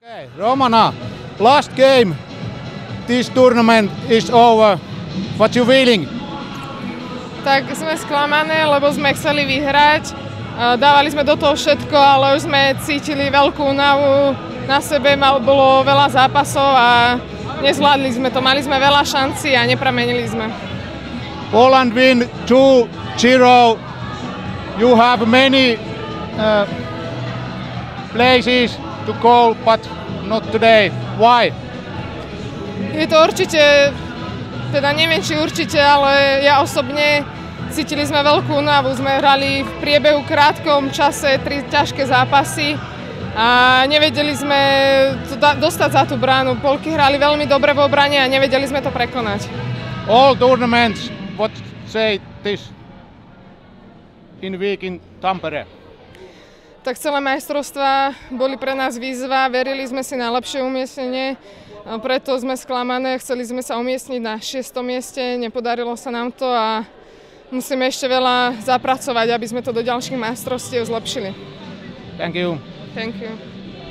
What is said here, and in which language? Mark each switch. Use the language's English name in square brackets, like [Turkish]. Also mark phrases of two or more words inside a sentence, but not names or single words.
[English] Romana, last game, this tournament is over. What you feeling? [Slovak] Tak sme sklamané, lebo sme chceli vyhrať. Dávali sme do toho všetko, ale už sme cítili veľkú únavu. Na sebe bolo veľa zápasov a nezvládli sme to. Mali sme veľa šancí a nepremenili sme. [English] Poland win 2-0. You have many places to go, but not today. Why? [Slovak] Je to určite, teda neviem či určite, ale ja osobne cítili sme veľkú únavu. Sme hrali v priebehu krátkom čase 3 ťažké zápasy a nevedeli sme to dostať za tú bránu. Poľky hrali veľmi dobre v obrane a nevedeli sme to prekonať. [English] All tournaments, what say this in week in Tampere? [Slovak] Tak celé majstrovstvá boli pre nás výzva, verili sme si na lepšie umiestnenie, preto sme sklamané, chceli sme sa umiestniť na 6. mieste, nepodarilo sa nám to a musíme ešte veľa zapracovať, aby sme to do ďalších majstrovstiev zlepšili. [English] Thank you. Thank you.